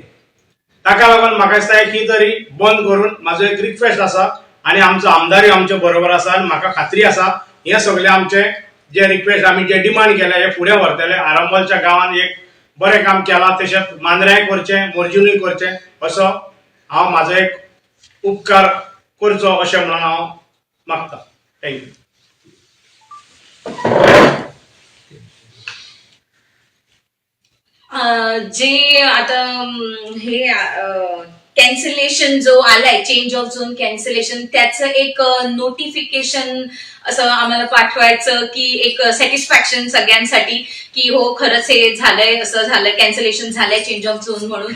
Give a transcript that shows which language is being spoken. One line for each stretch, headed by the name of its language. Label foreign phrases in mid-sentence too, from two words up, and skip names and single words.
Konkani: ताका लागून म्हाका दिसता खंय तरी बंद करून म्हाजो एक रिक्वेस्ट आसा आनी आमचो आमदारूय आमचे बरोबर आसा आनी म्हाका खात्री आसा हे सगळे आमचे जे रिक्वेस्ट आमी जे डिमांड केल्या हे फुडें व्हरतले. आरांबोलच्या गांवांत एक बरें काम केलां, तशेंच मांद्र्याय करचें, मोर्जिनूय करचें असो हांव म्हाजो एक उपकार करचो अशें म्हणून हांव मागता. थँक्यू.
Marathi: जे आता हे कॅन्सलेशन जो आलाय,
English: change of zone cancellation,
Marathi: त्याचं एक नोटिफिकेशन असं आम्हाला पाठवायचं की एक सॅटिस्फॅक्शन सगळ्यांसाठी की हो खरंच हे झालंय, असं झालंय, कॅन्सलेशन झालंय
English: change of zone
Marathi: म्हणून.